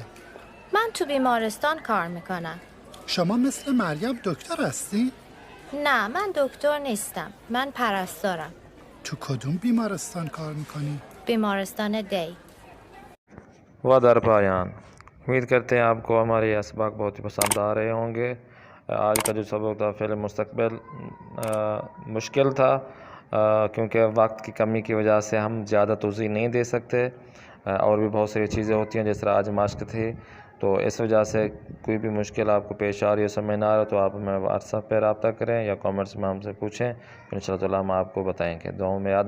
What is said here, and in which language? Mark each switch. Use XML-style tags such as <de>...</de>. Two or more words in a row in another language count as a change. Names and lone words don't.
<fa>من تو بیمارستان کار میکنم. شما مثل مریم دکتر هستی؟ نه، من دکتر نیستم. من پرستارم. تو کدوم بیمارستان کار میکنی؟ بیمارستان دی. و در پایان</fa> <ur>امید کرتے ہیں آپ کو ہمارے یہ اسباق بہت ہی پسند آ رہے ہوں گے۔ آج کا جو سبق تھا فعل مستقبل مشکل تھا کیونکہ وقت کی کمی کی وجہ سے ہم زیادہ توضیح نہیں دے سکتے، اور بھی بہت ساری چیزیں ہوتی ہیں جس طرح آج مشق تھی، تو اس وجہ سے کوئی بھی مشکل آپ کو پیش آ رہی ہے، سمجھ نہ آ رہا تو آپ ہمیں واٹس ایپ پہ رابطہ کریں یا کامنٹس میں ہم سے پوچھیں،</ur> <ar>ان شاء اللہ</ar> <ur>ہم آپ کو بتائیں گے۔</ur>